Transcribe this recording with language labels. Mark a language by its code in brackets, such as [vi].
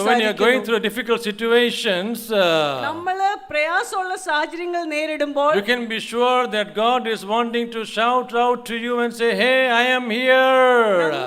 [en] So when you are going through difficult situations, [ml] നമ്മള് പ്രയാസമുള്ള സാഹചര്യങ്ങൾ നേരിടുമ്പോൾ [en] you can be sure that God is wanting to shout out to you and say, hey, I am here.